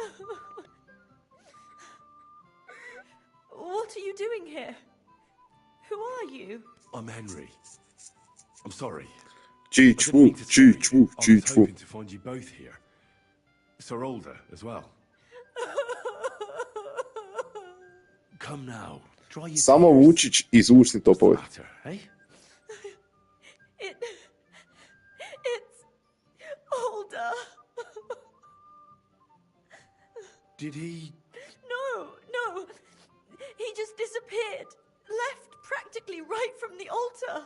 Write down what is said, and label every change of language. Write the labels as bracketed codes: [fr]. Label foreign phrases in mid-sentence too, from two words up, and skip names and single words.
[en] What are you doing here? Who are you? I'm Henry. I'm sorry. Číčvu. I was hoping to find you both here. Sir Older as well. Come now. Dry your Samo tears. Vučić izvučni topove. Hey? It's Older. Did he... No. He just disappeared. Left practically right from the altar.